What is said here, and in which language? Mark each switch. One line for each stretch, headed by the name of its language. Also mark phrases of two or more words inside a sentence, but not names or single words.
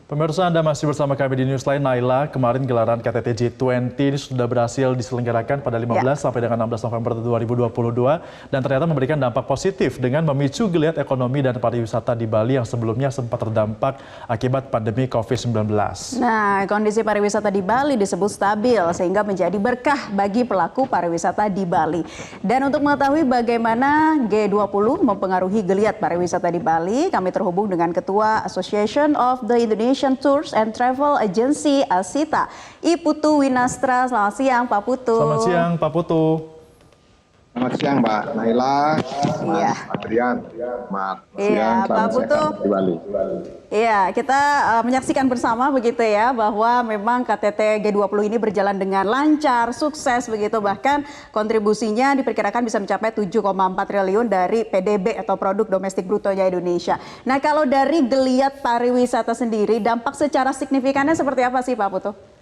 Indonesian: Pemirsa, Anda masih bersama kami di Newsline. Naila, kemarin gelaran KTT G20 ini sudah berhasil diselenggarakan pada 15 sampai dengan 16 November 2022 dan ternyata memberikan dampak positif dengan memicu geliat ekonomi dan pariwisata di Bali yang sebelumnya sempat terdampak akibat pandemi COVID-19. Nah, kondisi pariwisata di Bali disebut stabil sehingga menjadi berkah bagi pelaku pariwisata di Bali. Dan untuk mengetahui bagaimana G20 mempengaruhi geliat pariwisata di Bali, kami terhubung dengan Ketua Association of the Indonesian Tours and Travel Agency ASITA, I Putu Winastra. Selamat siang Pak Putu. Selamat siang Pak Putu. Selamat siang Mbak Naila, Mas Adrian. Selamat siang, Pak Putu. Di Bali. Iya, kita menyaksikan bersama begitu ya bahwa memang KTT G20 ini berjalan dengan lancar, sukses begitu, bahkan kontribusinya diperkirakan bisa mencapai 7,4 triliun dari PDB atau produk domestik brutonya Indonesia. Nah, kalau dari geliat pariwisata sendiri, dampak secara signifikannya seperti apa sih Pak Putu?